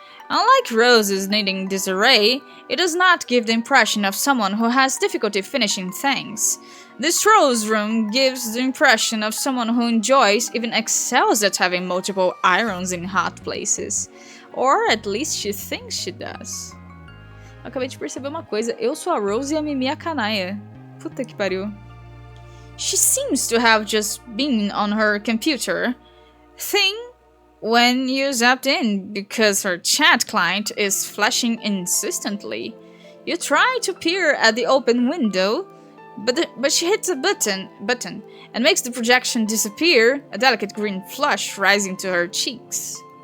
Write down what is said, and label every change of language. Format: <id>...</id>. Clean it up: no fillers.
<en>Unlike roses needing disarray, it does not give the impression of someone who has difficulty finishing things. This rose room gives the impression of someone who enjoys, even excels at having multiple irons in hot places. Or at least she thinks she does.</en> <pt>Acabei de perceber uma coisa, eu sou a Rose e a Mimi a Kanaya. Puta que pariu.</pt> <en>She seems to have just been on her computer thing when you zapped in because her chat client is flashing insistently. You try to peer at the open window, but she hits a button and makes the projection disappear, a delicate green flush rising to her cheeks.</en>